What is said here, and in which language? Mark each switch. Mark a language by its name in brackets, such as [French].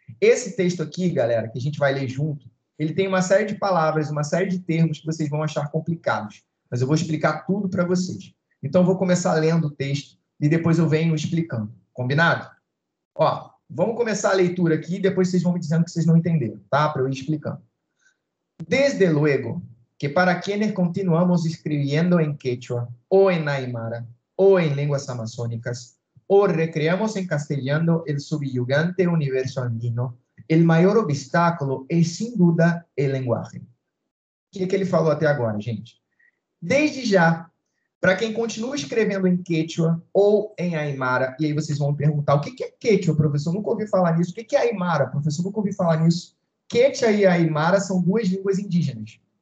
[Portuguese] Esse texto aqui, galera, que a gente vai ler junto, ele tem uma série de palavras, uma série de termos que vocês vão achar complicados. Mas eu vou explicar tudo para vocês. Então, eu vou começar lendo o texto e depois eu venho explicando. Combinado? Ó, vamos começar a leitura aqui e depois vocês vão me dizendo que vocês não entenderam, tá? Para eu ir explicando. [Spanish] Desde luego que para quienes continuamos escribiendo en quechua o en aymara o en lenguas amazónicas o recreamos en castellano el subyugante universo andino, el mayor obstáculo es sin duda el lenguaje. [Portuguese] O que ele falou até agora, gente? Desde já, para quem continua escrevendo em quechua ou em aymara, e aí vocês vão me perguntar, o que é quechua, professor? Nunca ouvi falar nisso. O que é aymara, professor? Nunca ouvi falar nisso. Quechua e aymara são 2 línguas indígenas.